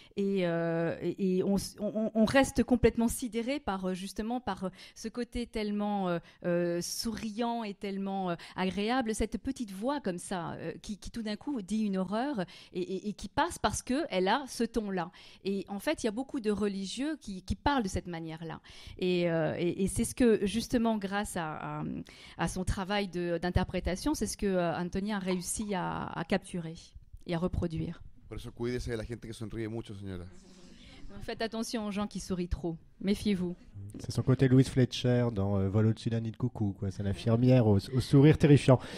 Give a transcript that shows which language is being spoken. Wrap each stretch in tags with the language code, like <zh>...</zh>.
<fr>Et on reste complètement sidéré par ce côté tellement souriant et tellement agréable, cette petite voix comme ça qui tout d'un coup dit une horreur et qui passe parce qu'elle a ce ton-là. Et en fait, il y a beaucoup de religieux qui parlent de cette manière-là. Et c'est ce que, justement, grâce à son travail d'interprétation, c'est ce que Antonia a réussi à capturer et à reproduire.</fr> <es>Por eso cuídese de la gente que sonríe mucho, señora.</es> <fr>Faites attention aux gens qui sourient trop. Méfiez-vous. C'est son côté Louise Fletcher dans Vol au-dessus d'un nid de coucou, quoi. C'est l'infirmière au sourire terrifiant.</fr>